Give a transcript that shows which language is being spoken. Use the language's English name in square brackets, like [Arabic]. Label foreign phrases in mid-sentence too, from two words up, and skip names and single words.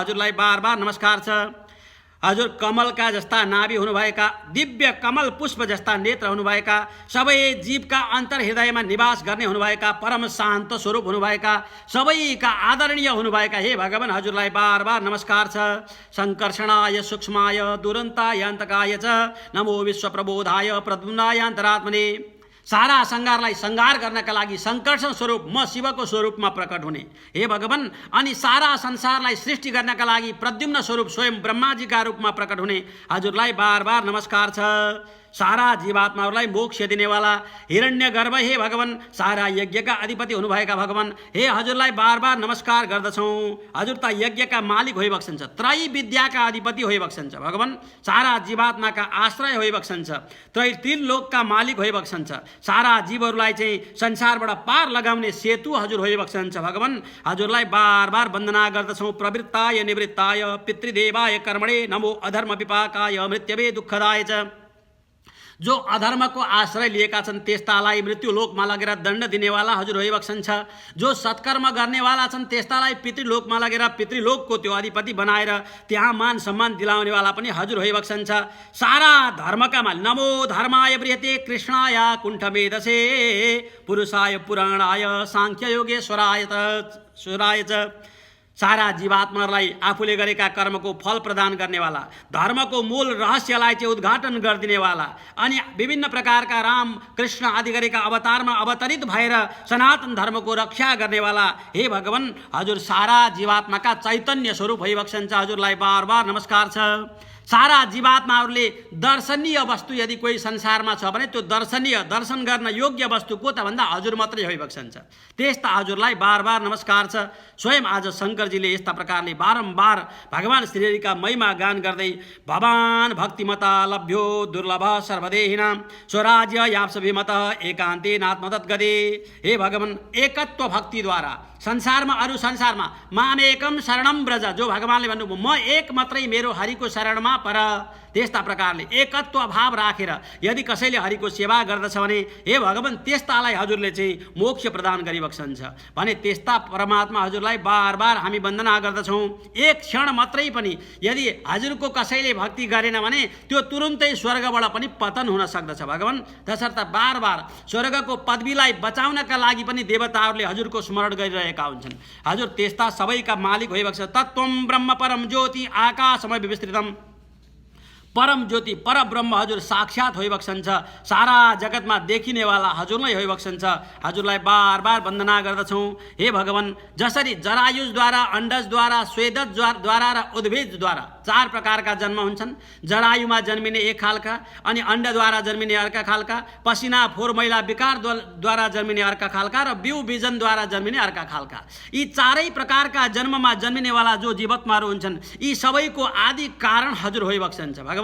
[Nepali] हजुरलाई बार बार नमस्कार छ। हजुर कमलका जस्ता नाभि हुनुभएका दिव्य कमल पुष्प जस्ता नेत्र हुनुभएका सबै जीवका अन्तर हृदयमा निवास गर्ने हुनुभएका परम शान्त स्वरूप हुनुभएका सबैका आदरणीय हुनुभएका हे भगवान हजुरलाई बार बार नमस्कार छ। [Sanskrit] सङ्कर्षणाय सूक्ष्माय दुरन्ताय अन्तकाय च नमो विश्वप्रबोधाय प्रद्युम्नाय अन्तरात्मने [Nepali] सारा संसारलाई संहार गर्नका लागि संकर्षण स्वरूप म शिवको स्वरूपमा प्रकट हुने हे भगवान, अनि सारा संसारलाई सृष्टि गर्नका लागि प्रद्युम्न स्वरूप स्वयं ब्रह्माजीका रूपमा प्रकट हुने हजुरलाई बार बार नमस्कार छ। सारा जीवात्माहरूलाई मोक्ष दिनेवाला हिरण्यगर्भ हे भगवान, सारा यज्ञका अधिपति हुनुभएका भगवान, हे हजुरलाई बार बार नमस्कार गर्दछौँ। हजुर त यज्ञका मालिक होइबक्सन्छ, त्रय विद्याका अधिपति होइबक्सन्छ भगवान, सारा जीवात्माका आश्रय होइबक्सन्छ, त्रिलोकका मालिक होइबक्सन्छ, सारा जीवहरूलाई चाहिँ संसारबाट पार लगाउने सेतु हजुर होइबक्सन्छ भगवान। हजुरलाई बार बार वन्दना गर्दछौँ। [Sanskrit] प्रवृत्ताय निवृत्ताय पितृदेवाय कर्मणे नमो अधर्म विपाकाय मृत्यवे दुःखदाय च। [Nepali] जो अधर्मको आश्रय लिएका छन् त्यस्तालाई मृत्युलोकमा लगेर दण्ड दिनेवाला हजुर होइबक्सन्छ। जो सत्कर्म गर्नेवाला छन् त्यस्तालाई पितृलोकमा लगेर पितृलोकको त्यो अधिपति बनाएर त्यहाँ मान सम्मान दिलाउनेवाला पनि हजुर होइबक्सन्छ। सारा धर्मका मालिक [Sanskrit] नमो धर्माय बृहते कृष्णाय कुण्ठमेधसे पुरुषाय पुराणाय साङ्ख्य योगेश्वराय च। [Nepali] सारा जीवात्माहरूलाई आफूले गरेका कर्मको फल प्रदान गर्नेवाला, धर्मको मूल रहस्यलाई चाहिँ उद्घाटन गरिदिनेवाला, अनि विभिन्न प्रकारका राम कृष्ण आदि गरेका अवतारमा अवतरित भएर सनातन धर्मको रक्षा गर्नेवाला हे भगवान, हजुर सारा जीवात्माका चैतन्य स्वरूप भइबक्सन्छ। हजुरलाई बार बार नमस्कार छ। सारा जीवात्माहरूले दर्शनीय वस्तु यदि कोही संसारमा छ भने त्यो दर्शन गर्न योग्य वस्तु को त भन्दा हजुर मात्रै होइबक्सन्छ। त्यस्ता हजुरलाई बार बार नमस्कार छ। स्वयं आज शङ्करजीले यस्ता प्रकारले बारम्बार भगवान श्रीहरिका महिमा गान गर्दै [Sanskrit] भवान भक्तिमता लभ्यो दुर्लभ सर्वदेहिनां स्वराज्य याप्सभिमत एकान्ते नात्मतद्गदे। [Nepali] हे भगवान, एकत्व भक्तिद्वारा संसारमा [Sanskrit] मामेकम शरणम ब्रज, [Nepali] जो भगवानले भन्नुभयो म एक मात्रै मेरो हरिको शरणमा पर, त्यस्ता प्रकारले एकत्व भाव राखेर यदि कसैले हरिको सेवा गर्दछ भने हे भगवान त्यस्तालाई हजुरले चाहिँ मोक्ष प्रदान गरिबक्सन्छ भने त्यस्ता परमात्मा हजुरलाई बार बार हामी वन्दना गर्दछौँ। एक क्षण मात्रै पनि यदि हजुरको कसैले भक्ति गरेन भने त्यो तुरुन्तै स्वर्गबाट पनि पतन हुन सक्दछ भगवान। त्यसर्थ बार बार स्वर्गको पदवीलाई बचाउनका लागि पनि देवताहरूले हजुरको स्मरण गरिरहेका हुन्छन्। हजुर त्यस्ता सबैका मालिक होइबक्छ। [Sanskrit] तत्त्वं ब्रह्म परम ज्योति आकाशमय विस्तृतम, [Nepali] परम ज्योति परब्रह्म हजुर साक्षात होइबक्सन्छ। सारा जगतमा देखिनेवाला हजुर नै होइबक्सन्छ। हजुरलाई बार बार वन्दना गर्दछौँ। हे भगवान, जसरी जरायुजद्वारा, अण्डजद्वारा, स्वेदजद्वारा र उद्भिजद्वारा चार प्रकारका जन्म हुन्छन्। जरायुमा जन्मिने एक खालका, अनि अण्डद्वारा जन्मिने अर्का खालका, पसिना फोहोर मैला विकारद्वारा जन्मिने अर्का खालका र बिउ बिजनद्वारा जन्मिने अर्का खालका, यी चारै प्रकारका जन्ममा जन्मिनेवाला जो जीवात्माहरू हुन्छन् यी सबैको आदि कारण हजुर होइबक्सन्छ भगवान।